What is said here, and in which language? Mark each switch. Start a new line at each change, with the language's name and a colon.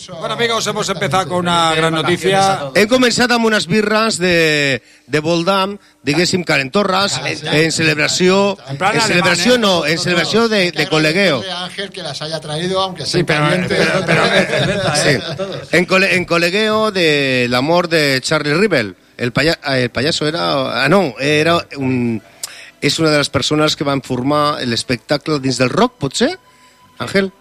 Spanish: Bueno, amigos, hemos empezado con una gran noticia.
Catalan: Hem començat amb unes birres de Voldam, diguéssim, calentorras, en celebració...
Spanish: En celebració no, en celebració de colegueo. Ángel que las haya traído, aunque sea pendiente.
Catalan: Sí, en colegueo de l'amor de Charlie Rivel.
Spanish: El payaso era... Ah, no, era un...
Catalan: És una de les persones que van formar l'espectacle dins del rock, potser? Ángel?